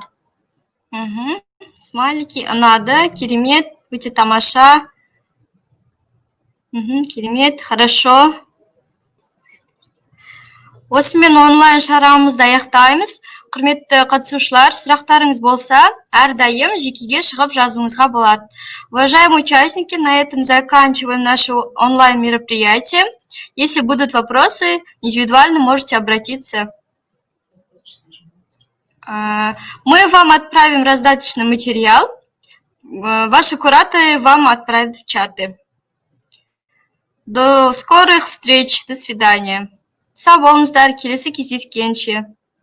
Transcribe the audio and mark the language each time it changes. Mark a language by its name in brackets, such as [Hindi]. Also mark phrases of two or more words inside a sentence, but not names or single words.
[Kazakh] Смайлики, ұнады, керемет, өте тамаша. Керемет, хорошо. Осымен онлайн шарамызды аяқтаймыз. Құрметті қатысушылар, сұрақтарыңыз болса, әрдайым жекеге шығып жазуыңызға болады. [Russian] Уважаемые участники, на этом заканчиваем наше онлайн мероприятие. Если будут вопросы, индивидуально можете обратиться. Мы вам отправим раздаточный материал. Ваши кураторы вам отправят в чаты. До скорых встреч. До свидания. [Kazakh] Сау болыңыздар, келесі кездескенше.